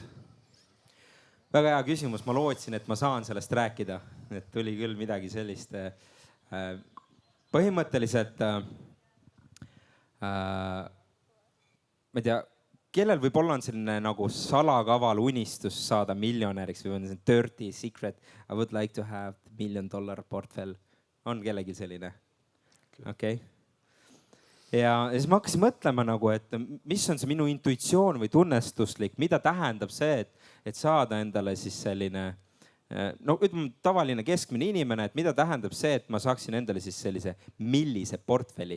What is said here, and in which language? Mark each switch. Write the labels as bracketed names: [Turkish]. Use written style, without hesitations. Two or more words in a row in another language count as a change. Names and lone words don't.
[Estonian] Väga hea küsimus, ma lootsin, et ma saan sellest rääkida, et tuli küll midagi sellist. Põhimõtteliselt, ma ei tea, kellel võib-olla on selline nagu salakaval unistus saada miljonäriks või on see [English] dirty secret, I would like to have $1 million [Estonian] portfell. On kellegi selline? Okei. Ja siis ma hakkasin mõtlema nagu, et mis on see minu intuitsioon või tunnestuslik, mida tähendab see, et saada endale siis selline, no ütleme tavaline keskmine inimene, et mida tähendab see, et ma saaksin endale siis sellise millise portfelli.